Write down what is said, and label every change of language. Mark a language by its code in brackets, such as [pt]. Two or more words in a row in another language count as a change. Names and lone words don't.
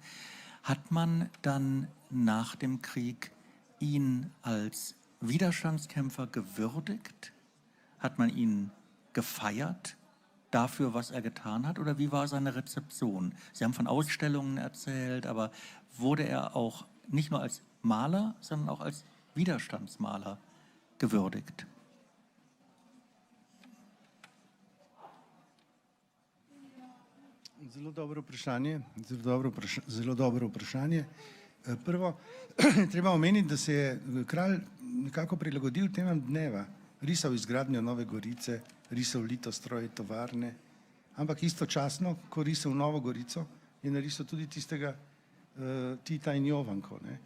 [de] Hat man dann nach dem Krieg ihn als Widerstandskämpfer gewürdigt? Hat man ihn gefeiert dafür, was er getan hat? Oder wie war seine Rezeption? Sie haben von Ausstellungen erzählt, aber wurde er auch nicht nur als Maler, sondern auch als Widerstandsmaler gewürdigt? [sl] Zelo dobro vprašanje. Prvo, treba omeniti, da se je kralj nekako prilagodil temam dneva. Risal izgradnjo Nove Gorice, risal Litostroj, tovarne, ampak istočasno, ko risal Novo Gorico, je narisal tudi Tita in Jovanko.